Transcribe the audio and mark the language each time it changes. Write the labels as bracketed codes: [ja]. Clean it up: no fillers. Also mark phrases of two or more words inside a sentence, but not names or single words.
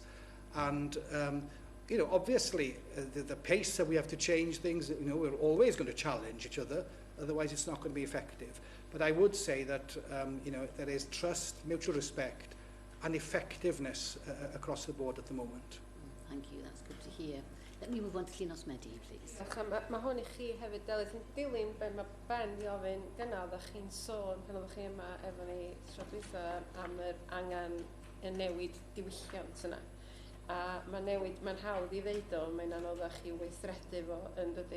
[en] And, you know, obviously the pace that we have to change things, you know, we're always going to challenge each other, otherwise it's not going to be effective. But I would say that, you know, there is trust, mutual respect and effectiveness across the board at the moment. Thank you, that's good to hear. Let me move on to Llynos Medi, please. [cy] Mae hwn i chi hefyd, Delyth, yn dilyn be mae Ben di ofyn gynnal, ddech chi'n sôn pan oeddech chi yma efo ni tro dwytha am yr angen y newid diwylliant yna. A mae'n hawdd i ddeud o, mae'n anoddach i weithredu fo yn dydi.